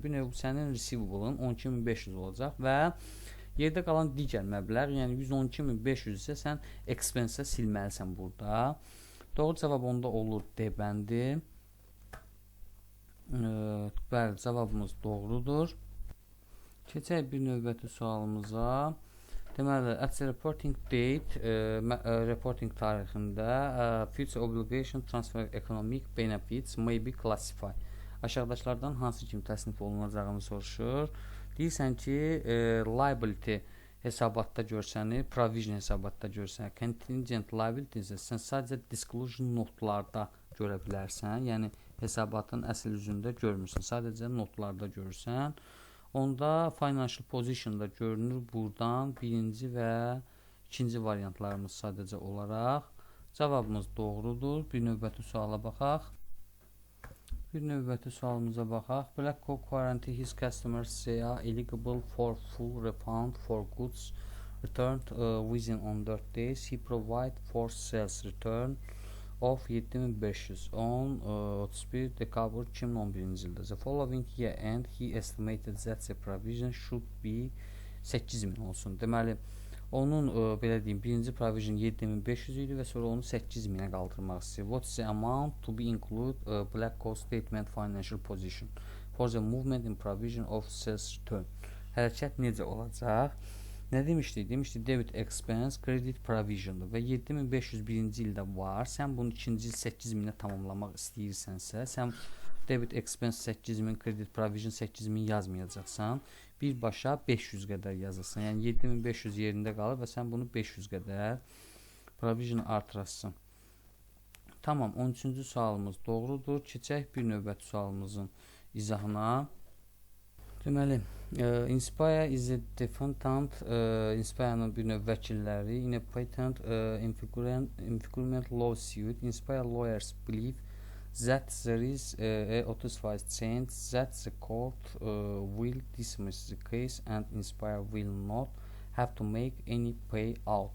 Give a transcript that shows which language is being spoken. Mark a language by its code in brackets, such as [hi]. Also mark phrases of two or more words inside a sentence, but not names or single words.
[az] Bir növ sənin receivable-ın 12.500 olacaq və yerdə qalan digər məbləğ, yəni 112.500 isə sən expense-ə silməlisən burada. Doğru cavab onda olur D bəndi. Bəli, cavabımız doğrudur. Keçək bir növbəti sualımıza. Deməli, [en] at the reporting date, reporting tarixində future obligation transfer economic benefits may be classified. [az] Aşağıdakılardan hansı kimi təsnif olunacağını soruşur. Deyirsən ki, liability hesabatda görsəni, provision hesabatda görsəni, [en] contingent liability [az] isə sən sadəcə disclosure notlarda görə bilərsən. Yəni, hesabatın əsl üzündə görmürsən, sadəcə notlarda görürsən. Onda [en] financial position [az] da görünür buradan birinci və ikinci variantlarımız sadəcə olaraq. Cavabımız doğrudur. Bir növbəti suala baxaq. Bir növbəti sualımıza baxaq. [en] Blackhawk guarantee his customers they are eligible for full refund for goods returned within 14 days. He provide for sales return of 7500 on 31 [az] dekabr 2011-ci ildə. [en] The following year end he estimated that the provision should be 8000 olsun. [az] Deməli, onun belə deyim, birinci provision 7500 idi və sonra onu 8000-ə qaldırmaq istəyir. [en] What's the amount to be included Blackhawk statement financial position for the movement in provision of sales return? [az] Hərəkət necə olacaq? Nə demişdik? Demişdik [en] debit expense, credit provisiondur [az] və 7501-ci ildə var. Sən bunu ikinci il 8000-ə tamamlamaq istəyirsənsə, sən [en] debit expense 8000, credit provision 8000 [az] yazmayacaqsan, birbaşa 500 qədər yazırsan. Yəni 7500 yerində qalır və sən bunu 500 qədər provision artırasın. Tamam, 13-cü sualımız doğrudur. Keçək bir növbəti sualımızın izahına. Deməli, [en] Inspire is a defendant, [az] Inspire'ın bir növ vəkilləri [en] in a patent infringement lawsuit. Inspire lawyers believe that there is a 35% chance that the court will dismiss the case and Inspire will not have to make any payout.